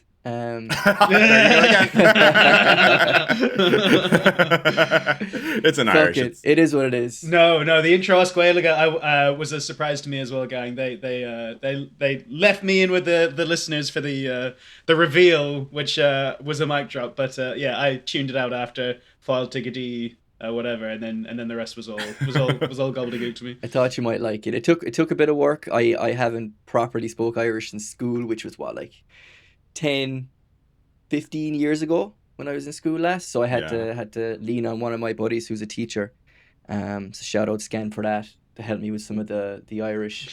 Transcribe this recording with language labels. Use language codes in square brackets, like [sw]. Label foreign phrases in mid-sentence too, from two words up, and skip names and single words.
[en] There you go again. It's an Fuck Irish. it. It is what it is. No, the intro Osquelga was a surprise to me as well, gang. They left me in with the listeners for the reveal, which was a mic drop. But yeah, I tuned it out after [ga] Fáilte go dtí, [en] whatever, and then the rest was all gobbledygook to me. I thought you might like it. It took a bit of work. I haven't properly spoke Irish in school, which was what, like 10, 15 years ago when I was in school last. So I had to lean on one of my buddies who's a teacher. So shout out Scan for that to help me with some of the Irish.